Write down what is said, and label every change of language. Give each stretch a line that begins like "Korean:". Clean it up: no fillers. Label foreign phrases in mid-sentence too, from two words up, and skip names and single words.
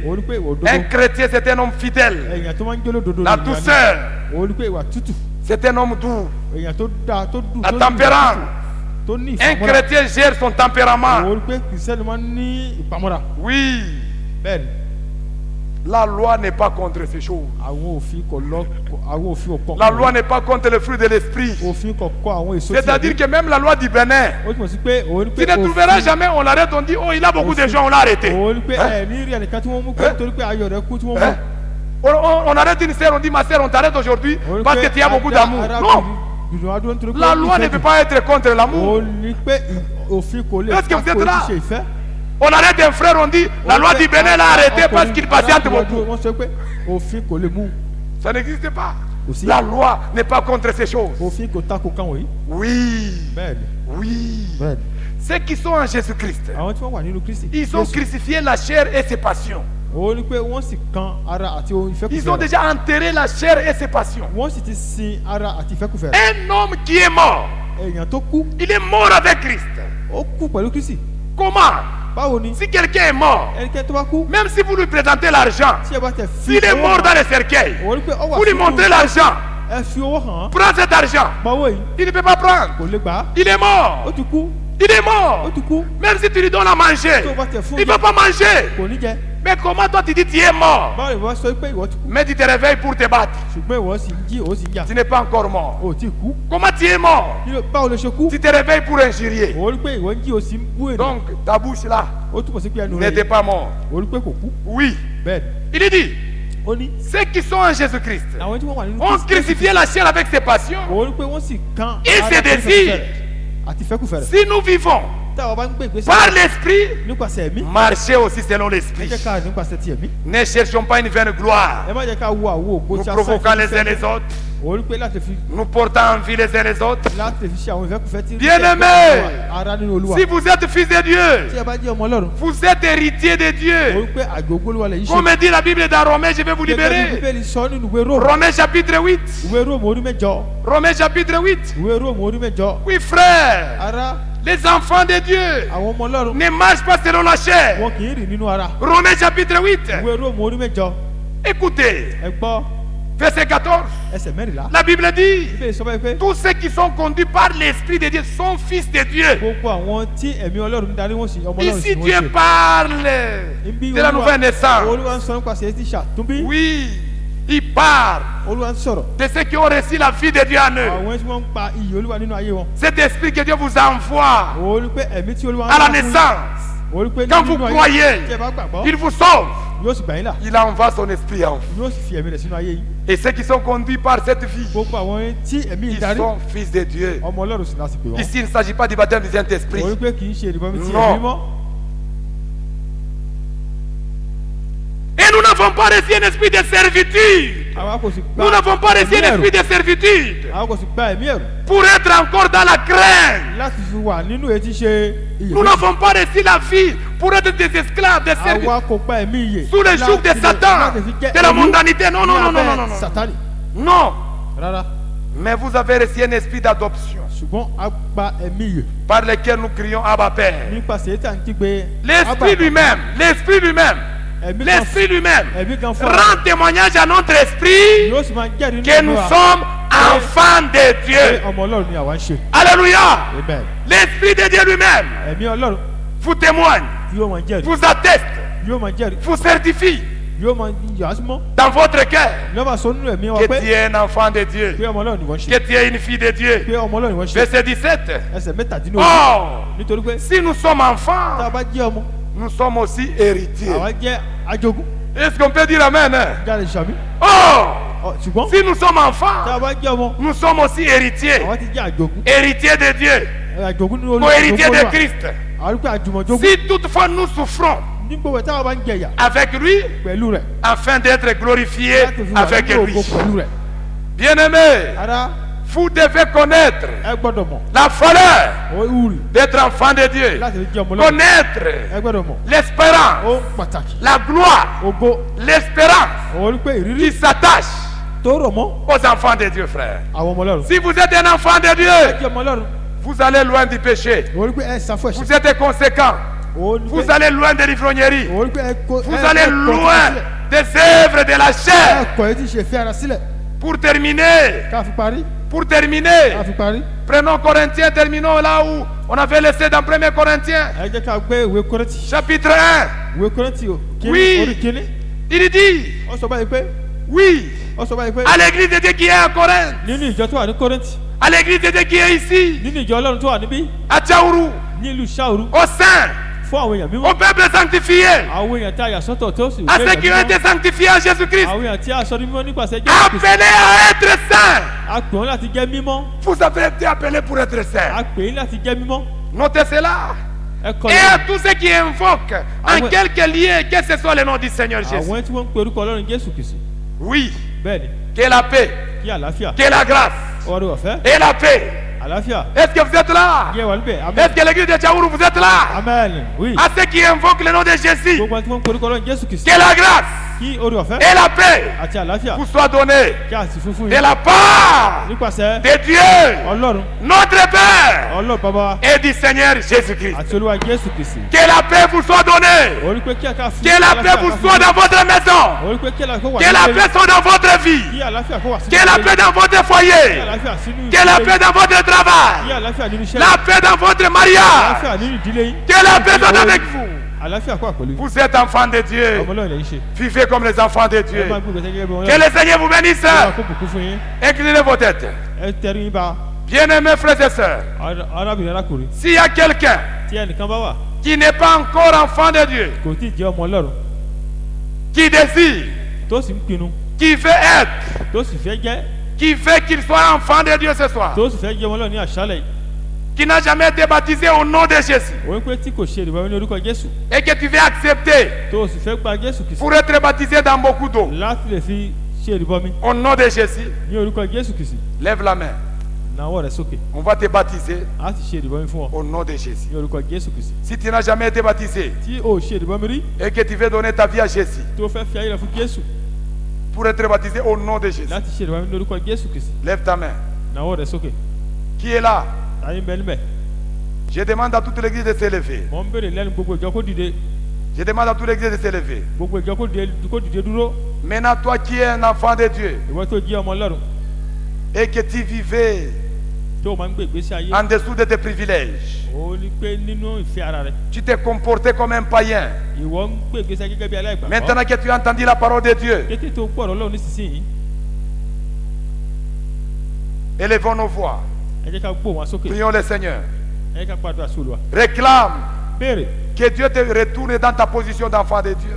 French: Un chrétien, c'est un homme fidèle. La douceur, c'est un homme doux. La tempérance. Un chrétien gère son tempérament. Oui. La loi n'est pas contre ces choses.
Yoruba: àwọn òfin kò lọ àwọn òfin ò pọ̀.
French: La loi n'est pas contre le fruit de l'esprit.
Yoruba: òfin kò kọ́ àwọn èso tí
French: C'est-à-dire que même la loi du Bénin,
Yoruba: ó túmọ̀ sí pé òun ní
French: tu
Yoruba: pé
French: ne trouveras jamais, on l'arrête, on dit, oh, il a beaucoup de gens, on l'a arrêté.
Yoruba: òun ní pé
French: Hein?
Yoruba: ẹ̀ ní rí ẹnìkan tí wọ́n mú pé nítorí pé ayọ̀ rẹ̀ kú tí wọ́n
French: Hein?
Yoruba: mú.
French: On arrête une sœur, on dit, ma sœur, on t'arrête aujourd'hui
Yoruba: Òun ní
French: parce
Yoruba: pé
French: que tu as beaucoup d'amour. Non,
Yoruba: dùdùn adúlọ́ nítorí pé
French: la loi ne peut pas être contre l'amour.
Yoruba: òun ní pé òfin kò lè
French: Est-ce que vous êtes là?
Yoruba: ṣe ìfẹ́.
French: On arrête un frère, on dit, la loi du Bénin l'a arrêté parce qu'il patiente beaucoup.
Yoruba: wọ́n sọ pé òfin kò lè mú.
French: Ça n'existe pas. Aussi. La loi n'est pas contre ces choses.
Yoruba: òfin kò tako kan wọ̀nyí.
French: Oui,
Yoruba: bẹ́ẹ̀ni
French: oui.
Yoruba: bẹ́ẹ̀ni.
French: Ceux qui sont en Jésus-Christ,
Yoruba: àwọn tí wọ́n wà nínú Kristi.
French: ils ont crucifié la chair et ses passions.
Yoruba: òun ní pé wọ́n sì kan ara àti ohun
French: Ils ont
Yoruba: ìfẹ́kùfẹ́ rẹ̀.
French: déjà enterré la chair et ses passions.
Yoruba: wọ́n sì ti sin ara àti ìfẹ́kùfẹ́ rẹ̀.
French: Un homme qui est mort,
Yoruba: èèyàn tó kú
French: il est mort avec Christ.
Yoruba: ó kú pẹ̀lú Kristi.
French: Comment?
Yoruba: báwo ni
French: Si quelqu'un est mort,
Yoruba: ẹnikẹ́ni tó bá kú
French: même si vous lui présentez l'argent,
Yoruba: tí ẹ bá tẹ̀ fi
French: s'il est
Yoruba: owó
French: mort
Yoruba: hàn,
French: dans le cercueil,
Yoruba: òun ní pé ó wà
French: vous lui montrez l'argent,
Yoruba: ẹ fi owó hàn án.
French: prends cet argent.
Yoruba: báwo yìí
French: Il ne peut pas prendre.
Yoruba: kò lè gbà á.
French: Il est
Yoruba: ó
French: mort.
Yoruba: ti kú
French: Il est
Yoruba: ó
French: mort.
Yoruba: ti kú
French: Même si tu lui donnes à manger,
Yoruba: tó o bá tẹ̀ fún
French: il ne veut pas manger.
Yoruba: kò ní jẹ.
French: Mais comment toi tu dis tu es mort,
Yoruba: báwo ni wọ́n sọ pé ìwọ ti kú
French: mais tu te réveilles pour te battre?
Yoruba: ṣùgbọ́n ìwọ sì ń jí ó sì ń jà.
French: Tu n'es pas encore mort.
Yoruba: ó ti kú.
French: Comment tu es mort?
Yoruba: báwo ló ṣe kú.
French: Tu te réveilles pour injurier.
Yoruba: òun ní pé ìwọ ń jí ó sì ń bú ènìyàn.
French: Donc ta bouche là
Yoruba: ó túbọ̀ sí pé ẹnu rẹ̀
French: n'était pas mort.
Yoruba: òun ní pé kò kú.
French: Oui.
Yoruba: bẹ́ẹ̀ni
French: Il dit,
Yoruba: ó ní
French: ceux qui sont en Jésus-Christ
Yoruba: àwọn tí wọ́n wà nínú
French: ont crucifié la chair avec ses passions.
Yoruba: òun ní pé wọ́n sì kan
French: Et
Yoruba: ara
French: ses
Yoruba: àti
French: désirs.
Yoruba: ìfẹ́kùfẹ́ rẹ̀ àti ìfẹ́kùfẹ́ rẹ̀.
French: Si nous vivons
Yoruba: táwọn bá ń gbé ìgbésẹ̀
French: par l'esprit,
Yoruba: nípasẹ̀ ẹ̀mí
French: marchez aussi selon
Yoruba: ẹ
French: l'esprit.
Yoruba: jẹ́ ká nípasẹ̀ ti ẹ̀mí.
French: Ne cherchons pas une vaine gloire,
Yoruba: ẹ má jẹ́ ká wo àwo ògbó
French: nous
Yoruba: tí a
French: provoquant les uns les autres,
Yoruba: òun ní pé láti fi
French: nous portant envie les uns les autres.
Yoruba: ṣe àwọn ìfẹ́kùfẹ́ tí
French: Bien-aimé,
Yoruba: ara nínú Olúwa.
French: si vous êtes fils de
Yoruba: tí
French: Dieu,
Yoruba: ẹ bá jẹ́ ọmọ Ọlọ́run
French: vous êtes héritier de
Yoruba: òun
French: Dieu.
Yoruba: pé àjogún Olúwa lè yí ṣe.
French: Comme dit la Bible dans Romains, je vais vous
Yoruba: Gẹ́gẹ́ bí
French: libérer.
Yoruba: Bíbélì sọ nínú ìwé Róòmù
French: Romains chapitre 8.
Yoruba: ìwé Róòmù orí mẹ́jọ
French: Romains chapitre 8.
Yoruba: ìwé Róòmù orí mẹ́jọ.
French: Oui, frère,
Yoruba: ara
French: les enfants de Dieu
Yoruba: àwọn ọmọ Ọlọ́run
French: ne marchent pas selon la chair.
Yoruba: wọn kì í rìn nínú ara.
French: Romains chapitre 8.
Yoruba: ìwé Róòmù orí mẹ́jọ
French: Écoutez,
Yoruba: ẹ gbọ́
French: verset 14.
Yoruba: ẹsẹ̀ mẹ́rìnlá.
French: La Bible dit,
Yoruba: Bíbélì sọ báyìí pé
French: tous ceux qui sont conduits par l'Esprit de Dieu sont fils de Dieu.
Yoruba: gbogbo àwọn tí ẹ̀mí Ọlọ́run ń darí wọn sí ọmọ Ọlọ́run
French: Ici,
Yoruba: sí
French: Dieu
Yoruba: wọ́n ṣe.
French: parle
Yoruba: Ibi
French: de la nouvelle naissance.
Yoruba: Olúwa ń sọ nípasẹ̀ ẹtí ṣàtúnbí.
French: Oui, il parle
Yoruba: Olúwa ń sọ̀rọ̀
French: de ceux qui ont reçu la vie de Dieu en eux.
Yoruba: àwọn tí wọ́n ń pa iyì Olúwa nínú ayé wọn.
French: Cet esprit que Dieu vous envoie
Yoruba: òun ní pé ẹ̀mí tí Olúwa ń
French: à la
Yoruba: fún yín,
French: naissance,
Yoruba: òun ní pé
French: quand vous
Yoruba: nínú ayé
French: croyez,
Yoruba: tí ẹ bá gbàgbọ́
French: il vous sauve.
Yoruba: yóò sì gbà yín là
French: Il envoie son esprit en vous.
Yoruba: yóò sì fi ẹ̀mí rẹ̀ sínú ayé yín.
French: Et ceux qui sont conduits par cette vie,
Yoruba: gbogbo àwọn tí ẹ̀mí yìí
French: ils
Yoruba: darí
French: sont fils de Dieu.
Yoruba: ọmọ Ọlọ́run sì láti pè wọ́n.
French: Ici, il ne s'agit pas du baptême du Saint-Esprit.
Yoruba: òun ní pé kì í ṣe ìrìbọmi tí
French: Non.
Yoruba: ẹ̀mí mọ́.
French: Et nous n'avons pas reçu un esprit de servitude.
Yoruba: àwa kò sì gba
French: Nous n'avons pas reçu
Yoruba: ẹ̀mí
French: un
Yoruba: ẹ̀rù.
French: esprit de servitude
Yoruba: àwa kò sì gba ẹ̀mí ẹ̀rù
French: pour être encore dans la crainte.
Yoruba: láti fi wà nínú etí ṣe iyè.
French: Nous n'avons pas reçu la vie pour être des esclaves, des serviteurs,
Yoruba: àwa kò gba ẹ̀mí iyè
French: sous le joug de
Yoruba: láti
French: Satan,
Yoruba: láti fi jẹ́
French: de la
Yoruba: ẹrú
French: mondanité. Non, non,
Yoruba: ní
French: non, non,
Yoruba: abẹ́
French: non, non.
Yoruba: Sátánì.
French: Non.
Yoruba: rárá
French: Mais vous avez reçu un esprit d'adoption
Yoruba: ṣùgbọ́n a gba ẹ̀mí iyè
French: par lequel nous crions Abba Père.
Yoruba: nípasẹ̀ ètò à ń kígbe
French: L'esprit lui-même, l'esprit lui-même,
Yoruba: ẹ̀mí kan
French: l'esprit lui-même
Yoruba: ẹ̀mí kan fún
French: rend témoignage à notre esprit
Yoruba: yóò sì máa jẹ́rìí
French: que nous sommes enfants de
Yoruba: pé
French: Dieu.
Yoruba: ọmọ Ọlọ́run ni àwa ń ṣe.
French: Alléluia.
Yoruba: amen.
French: L'esprit de Dieu lui-même
Yoruba: ẹ̀mí Ọlọ́run
French: vous témoigne,
Yoruba: yóò máa jẹ́rìí
French: vous atteste,
Yoruba: yóò máa jẹ́rìí
French: vous certifie
Yoruba: yóò máa yà á sí mọ́
French: dans votre cœur
Yoruba: yóò máa sọ nínú ẹ̀mí wa
French: que
Yoruba: pé
French: tu es un enfant de Dieu,
Yoruba: pé ọmọ Ọlọ́run ni wọ́n ṣe
French: que tu es une fille de Dieu.
Yoruba: pé ọmọ Ọlọ́run ni wọ́n ṣe.
French: Verset 17.
Yoruba: ẹsẹ̀ mẹ́tàdínlógún
French: Or,
Yoruba: nítorí pé
French: si nous sommes
Yoruba: tá a
French: enfants,
Yoruba: bá jẹ́ ọmọ
French: nous sommes aussi héritiers.
Yoruba: àwa jẹ́ ajogún
French: Est-ce qu'on peut dire Amen? Hein?
Yoruba: jáde sàmí.
French: Or,
Yoruba: ṣùgbọ́n
French: si nous sommes
Yoruba: tá a
French: enfants,
Yoruba: bá jẹ́ ọmọ
French: nous sommes aussi héritiers.
Yoruba: àwa ti jẹ́ àjogún
French: Héritiers de Dieu,
Yoruba: àjogún nínú
French: co-héritiers de
Yoruba: Olúwa
French: Christ.
Yoruba: àwọn wípé àjùmọ̀jogún
French: Si toutefois nous souffrons
Yoruba: ní gbogbo táwa bá ń jẹyà
French: avec lui,
Yoruba: pẹ̀lú rẹ̀
French: afin d'être glorifiés
Yoruba: láti fi wà
French: avec
Yoruba: nínú
French: lui.
Yoruba: ògo pẹ̀lú rẹ̀.
French: Bien-aimés,
Yoruba: ara
French: vous devez connaître
Yoruba: ẹ gbọ́dọ̀ mọ̀
French: la valeur
Yoruba: ó wúri
French: d'être enfant de Dieu.
Yoruba: láti fi jẹ́ ọmọ Ọlọ́run
French: Connaître
Yoruba: ẹ gbọ́dọ̀ mọ̀
French: l'espérance,
Yoruba: ó pàtàkì
French: la gloire,
Yoruba: ògo
French: l'espérance
Yoruba: ó rí pé
French: qui
Yoruba: ìrírí
French: s'attache
Yoruba: tó rọ̀ mọ́
French: aux enfants de Dieu, frère.
Yoruba: àwọn ọmọ Ọlọ́run.
French: Si vous êtes un enfant de
Yoruba: ẹ
French: Dieu,
Yoruba: jẹ́ ọmọ Ọlọ́run
French: vous allez loin du péché.
Yoruba: ó rí pé ẹ ṣàfù
French: Vous
Yoruba: ẹ̀ṣẹ̀
French: êtes conséquent.
Yoruba: ó rí
French: Vous
Yoruba: pé
French: allez loin de l'ivrognerie.
Yoruba: ó rí pé ẹ kó
French: Vous allez loin des œuvres de la
Yoruba: ẹ
French: chair.
Yoruba: kọ̀ ẹ́ tí ṣe fi ara sílẹ̀
French: Pour terminer,
Yoruba: ká fi parí ká fi parí
French: prenons Corinthiens, terminons là où on avait laissé dans 1 Corinthiens,
Yoruba: ẹ jẹ́ ká gbé ìwé Kọ́ríńtì
French: chapitre 1.
Yoruba: ìwé Kọ́ríńtì
French: Oui.
Yoruba: orí kìíní
French: Il dit,
Yoruba: Ó sọ báyìí pé.
French: oui,
Yoruba: Ó sọ báyìí pé.
French: à l'église de Dieu qui est à Corinthe,
Yoruba: Nínú ìjọ tó wà ní Kọ́ríńtì.
French: à l'église de Dieu qui est ici,
Yoruba: Nínú ìjọ Ọlọ́run tó wà níbí.
French: à Tchaourou,
Yoruba: Ní ìlú Ṣáòrú.
French: aux saints,
Yoruba: Fún àwọn èèyàn
French: au
Yoruba: mímọ́.
French: peuple sanctifié,
Yoruba: Àwọn èèyàn tí a yà sọ́tọ̀ tó sì
French: à ceux qui ont été sanctifiés en Jésus-Christ,
Yoruba: Àwọn èèyàn tí a sọ ní mímọ́ nípasẹ̀ Jésù Kristi.
French: appelés à être saints.
Yoruba: A pè wọ́n láti jẹ́ mímọ́.
French: Vous avez été appelés pour être
Yoruba: A
French: saints.
Yoruba: pè yín láti jẹ́ mímọ́.
French: Notez cela.
Yoruba: Ẹ kọ́
French: Et à
Yoruba: lẹ́yìn.
French: tous ceux qui invoquent en quelque lieu, que ce soit le nom du Seigneur Jésus.
Yoruba: Àwọn tí wọ́n ń pe orúkọ Ọlọ́run Jésù Kristi.
French: Oui,
Yoruba: Bẹ́ẹ̀ni,
French: que la paix,
Yoruba: kí àlàáfíà.
French: que la grâce
Yoruba: Ọrẹ ọ̀fẹ́.
French: et la paix.
Yoruba: Àlàáfíà.
French: Est-ce que vous êtes là?
Yoruba: Yẹ wà níbẹ̀.
French: Est-ce
Yoruba: Amen.
French: que l'église de Tchaourou, vous êtes là?
Yoruba: Amen. Oui.
French: À ceux qui invoquent le nom de Jésus,
Yoruba: Gbogbo àwọn tí wọ́n ń pe orúkọ Ọlọ́run Jésù Kristi.
French: que la grâce
Yoruba: Kí orí ọ̀fẹ́
French: et la paix
Yoruba: àti àlàáfíà
French: vous soient données
Yoruba: kí a sì fún fún
French: de
Yoruba: yín.
French: la part
Yoruba: Nípasẹ̀
French: de Dieu,
Yoruba: Ọlọ́run.
French: notre Père,
Yoruba: Ọlọ́run bàbá wa
French: et du Seigneur Jésus-Christ.
Yoruba: àti Olúwa Jésù Kristi.
French: Que la paix vous soit donnée.
Yoruba: Orí pé kí a ká fún
French: Que la paix vous soit dans votre maison.
Yoruba: Orí pé kí àlàáfíà wà
French: Que la
Yoruba: nílé
French: paix
Yoruba: yín.
French: soit dans votre vie.
Yoruba: Kí àlàáfíà kó wà sínú
French: Que la
Yoruba: ilé
French: paix
Yoruba: yín.
French: dans votre
Yoruba: Kí
French: foyer.
Yoruba: àlàáfíà sínú
French: Que la
Yoruba: ilé
French: paix
Yoruba: yín.
French: dans votre
Yoruba: Kí
French: travail.
Yoruba: àlàáfíà nínú iṣẹ́
French: La
Yoruba: yín.
French: paix dans votre mariage.
Yoruba: Àlàáfíà nínú ìdílé yín.
French: Que la paix soit avec vous.
Yoruba: Àlàáfíà kó wà pẹ̀lú yín.
French: Vous êtes enfants de Dieu.
Yoruba: Ọmọ Ọlọ́run lè ń ṣe.
French: Vivez comme les enfants de
Yoruba: Ẹ
French: Dieu.
Yoruba: máa gbé ìgbésẹ̀ gẹ́gẹ́ bí wọn
French: Que le Seigneur vous bénisse.
Yoruba: Ọlọ́run kó bùkún fún yín.
French: Inclinez vos têtes.
Yoruba: Ẹ tẹrí yín ba.
French: Bien-aimés frères et sœurs,
Yoruba: Arábìnrin arákùnrin.
French: s'il y a quelqu'un
Yoruba: Tí ẹnìkan bá wà
French: qui n'est pas encore enfant de Dieu,
Yoruba: kò tí ì jẹ́ ọmọ Ọlọ́run
French: qui désire,
Yoruba: tó sì ń pinnu
French: qui veut être,
Yoruba: tó sì fẹ́ jẹ́
French: qui veut qu'il soit enfant de Dieu ce soir,
Yoruba: tó sì fẹ́ jẹ́ ọmọ Ọlọ́run ní àṣálẹ̀ yìí.
French: qui n'a jamais été baptisé au nom de Jésus,
Yoruba: Òun pé tí kò ṣe ìrìbọmi ní orúkọ Jésù
French: et que tu veux accepter
Yoruba: tó sì fẹ́ gba Jésù Kristi
French: pour être baptisé dans beaucoup d'eau,
Yoruba: láti lè fi ṣe ìrìbọmi
French: au nom de Jésus,
Yoruba: ní orúkọ Jésù Kristi.
French: lève la main.
Yoruba: Nawọ́ rẹ̀ sókè.
French: On va te baptiser
Yoruba: A sì ṣe ìrìbọmi fún ọ
French: au nom de Jésus.
Yoruba: ní orúkọ Jésù Kristi.
French: Si tu n'as jamais été baptisé
Yoruba: Tí o ṣe ìrìbọmi rí
French: et que tu veux donner ta vie à Jésus
Yoruba: tó fẹ́ fi ayé rẹ̀ fún Jésù
French: pour être baptisé au nom de Jésus,
Yoruba: láti ṣe ìrìbọmi ní orúkọ Jésù Kristi.
French: lève ta main.
Yoruba: Nawọ́ rẹ̀ sókè.
French: Qui est là?
Yoruba: Ayé ń bẹ níbẹ̀.
French: Je demande à toute l'église de se lever.
Yoruba: Mo ń béèrè lẹ́nu gbogbo ìjọ kó dìde.
French: Je demande à toute l'église de se lever.
Yoruba: Gbogbo ìjọ kó dìde dúró.
French: Maintenant, toi qui es un enfant de Dieu
Yoruba: Ìwọ tó jẹ́ ọmọ Ọlọ́run
French: et que tu vivais
Yoruba: tó o máa ń gbé ìgbésí ayé.
French: en dessous de tes privilèges,
Yoruba: Ó ní pé nínú ìfẹ́ ara rẹ̀.
French: tu t'es comporté comme un païen.
Yoruba: Ìwọ ń gbé ìgbésí ayé gẹ́gẹ́ bí aláìgbàgbọ́.
French: Maintenant que tu as entendu la parole de Dieu,
Yoruba: Kété tó gbọ́ ọ̀rọ̀ Ọlọ́run nísinsìnyí,
French: élevons nos voix.
Yoruba: ẹ jẹ́ ká gbó wọn sókè.
French: Prions le Seigneur.
Yoruba: Ẹ jẹ́ ká gbàdúrà sí Olúwa.
French: Réclame
Yoruba: Béèrè
French: que Dieu te retourne dans ta position d'enfant de Dieu